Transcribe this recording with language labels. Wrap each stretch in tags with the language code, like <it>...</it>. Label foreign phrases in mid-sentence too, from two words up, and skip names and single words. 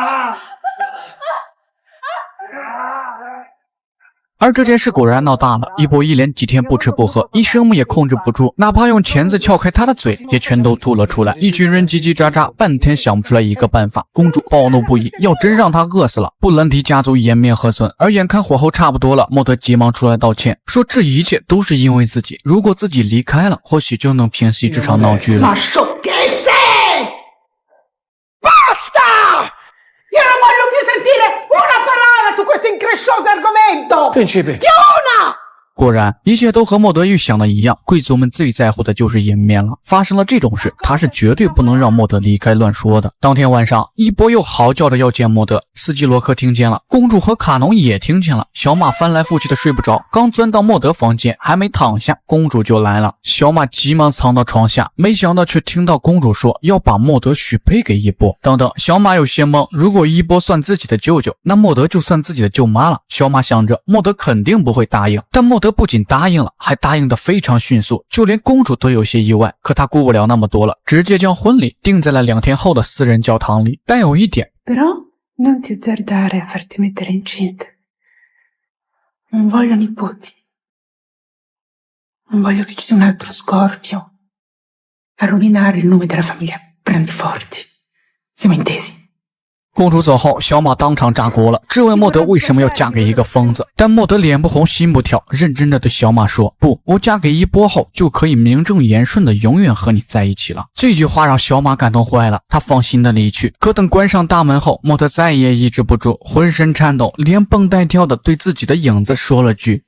<zh>而这件事果然闹大了，一波一连几天不吃不喝，医生们也控制不住，哪怕用钳子撬开他的嘴，也全都吐了出来。一群人叽叽喳喳，半天想不出来一个办法。公主暴怒不已，要真让他饿死了，布兰迪家族颜面何存？而眼看火候差不多了，莫德急忙出来道歉，说这一切都是因为自己，如果自己离开了，或许就能平息这场闹剧了。</zh> <it>Su questo increscioso argomento! Principe! Che una!</it> <zh>果然，一切都和莫德预想的一样，贵族们最在乎的就是颜面了。发生了这种事，他是绝对不能让莫德离开乱说的。当天晚上，伊波又嚎叫着要见莫德，司机罗克听见了，公主和卡农也听见了。小马翻来覆去的睡不着，刚钻到莫德房间，还没躺下，公主就来了。小马急忙藏到床下，没想到却听到公主说要把莫德许配给伊波。等等，小马有些懵，如果伊波算自己的舅舅，那莫德就算自己的舅妈了。小马想着莫德肯定不会答应，但莫德不仅答应了，还答应得非常迅速，就连公主都有些意外。可他顾不了那么多了，直接将婚礼定在了2天后的私人教堂里。但有一点</zh> <it>Però non ti azzardare a farti mettere incinta. Non voglio nipoti. Non voglio che ci sia un altro scorpio a rovinare il nome della famiglia Brandiforti. Siamo intesi?</it> <zh>公主走后，小马当场炸锅了，质问莫德为什么要嫁给一个疯子。但莫德脸不红心不跳，认真的对小马说：“不，我嫁给伊波后就可以名正言顺的永远和你在一起了。” 这句话让小马感动坏了，他放心的离去。可等关上大门后，莫德再也抑制不住，浑身颤抖，连蹦带跳的对自己的影子说了句</zh>